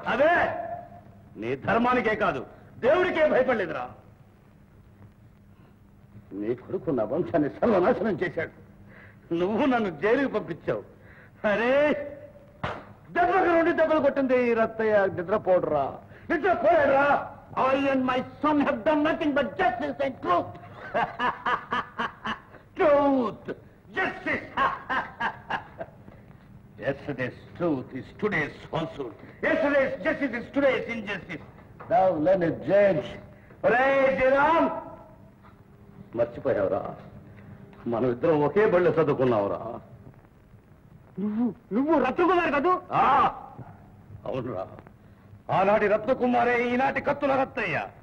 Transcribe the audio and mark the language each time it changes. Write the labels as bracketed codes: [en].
[te] అదే నీ ధర్మానికే కాదు దేవుడికే భయపడలేదురా. నీ కొడుకు నా వంశాన్ని సర్వనాశనం చేశాడు. నువ్వు నన్ను జైలుకి పంపించావు. అరే దెబ్బకు నుండి దెబ్బలు కొట్టింది ఈ Rattaiah. నిద్రపోడురా, నిద్రపోయాడురా. [en] I and my son have done nothing but justice and truth. Truth, justice. Yesterday's truth is today's falsehood. Yesterday's justice is today's injustice. Now let it judge. [te] Ray Jairam, మర్చిపోయావురా, మనం ఇద్దరం ఒకే బళ్ళు చదువుకున్నావురా. నువ్వు రత్నకుమార్ కదూ? అవునురా, ఆనాటి రత్నకుమారే ఈనాటి కత్తుల రత్తయ్య.